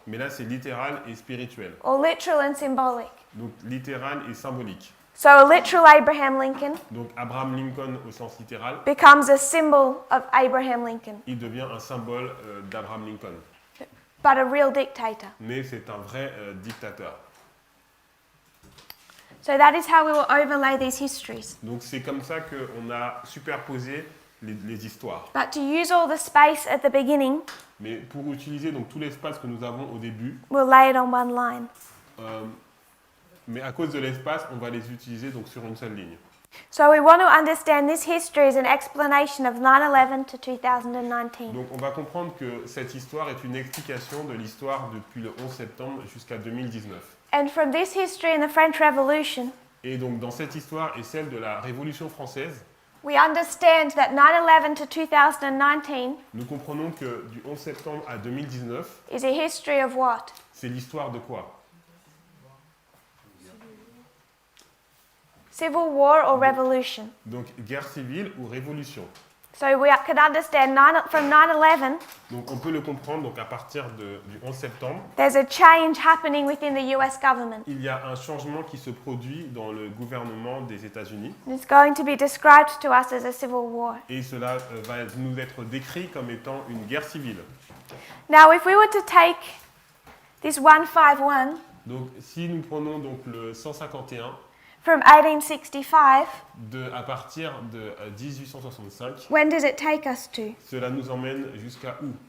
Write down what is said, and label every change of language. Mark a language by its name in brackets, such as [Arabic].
[French] Mais là c'est littéral et spirituel. [English] or literal and symbolic. [French] Donc littéral et symbolique. [English] So a literal Abraham Lincoln [French] Donc Abraham Lincoln au sens littéral, [English] becomes a symbol of Abraham Lincoln, [French] il devient un symbole d'Abraham Lincoln. [English] but a real dictator. [French] Mais c'est un vrai dictateur. [English] So that is how we will overlay these histories. [French] Donc c'est comme ça qu'on a superposé les histoires. [English] But to use all the space at the beginning, [French] Mais pour utiliser donc tout l'espace que nous avons au début, [English] we'll lay it on one line. [French] mais à cause de l'espace, on va les utiliser donc sur une seule ligne. [English] So we want to understand this history as an explanation of 9/11 to 2019. [French] Donc on va comprendre que cette histoire est une explication de l'histoire depuis le 11 septembre jusqu'à 2019. [English] And from this history in the French Revolution, [French] Et donc dans cette histoire et celle de la Révolution française, [English] we understand that 9/11 to 2019 [French] nous comprenons que du 11 septembre à 2019, [English] is a history of what? [French] c'est l'histoire de quoi? [English] Civil war or revolution. [French] Donc guerre civile ou révolution. [English] So we could understand from 9/11, [French] Donc on peut le comprendre donc à partir du 11 septembre, [English] there's a change happening within the US government. [French] il y a un changement qui se produit dans le gouvernement des États-Unis [English] It's going to be described to us as a civil war. [French] et cela va nous être décrit comme étant une guerre civile. [English] Now, if we were to take this 151 [French] Donc si nous prenons donc le 151 [English] from 1865, [French] à partir de 1865, [English] when does it take us to? [French] cela nous emmène jusqu'à où?